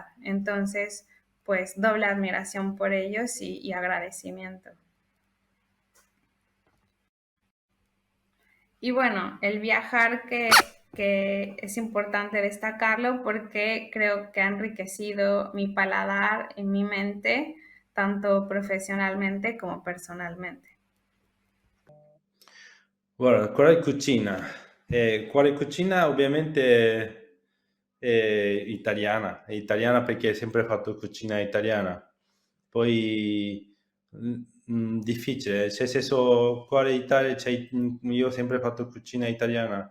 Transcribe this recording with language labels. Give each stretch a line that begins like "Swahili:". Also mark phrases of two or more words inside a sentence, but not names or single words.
Spanish: Entonces, pues doble admiración por ellos y agradecimiento. Y bueno, el viajar que es importante destacarlo porque creo que ha enriquecido mi paladar y mi mente, tanto profesionalmente como personalmente.
Italian: Guarda, quale cucina ovviamente è italiana perché hai sempre fatto cucina italiana. Poi difficile, cioè nel senso quale Italia, cioè, io ho sempre fatto cucina italiana.